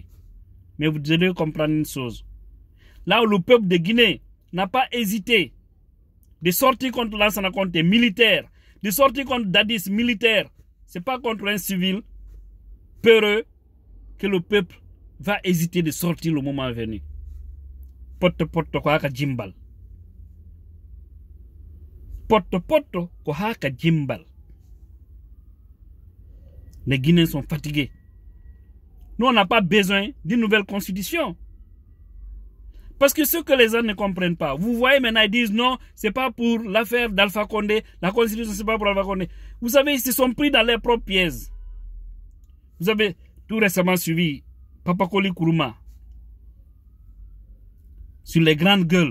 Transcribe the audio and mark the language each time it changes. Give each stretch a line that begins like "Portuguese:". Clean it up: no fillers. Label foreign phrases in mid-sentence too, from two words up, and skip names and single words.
French: Mais vous devez comprendre une chose. Là où le peuple de Guinée n'a pas hésité de sortir contre Lansana Conté militaire, de sortir contre Dadis militaire, ce n'est pas contre un civil peureux que le peuple va hésiter de sortir le moment venu. Poto poto ko haka jimbal. Poto poto ko haka jimbal. Les Guinéens sont fatigués. Nous, on n'a pas besoin d'une nouvelle constitution. Parce que ce que les gens ne comprennent pas, vous voyez maintenant, ils disent non, c'est pas pour l'affaire d'Alpha Condé, la constitution c'est pas pour Alpha Condé. Vous savez, ils se sont pris dans leurs propres pièges. Vous avez tout récemment suivi Papa Koli Kourouma sur les grandes gueules.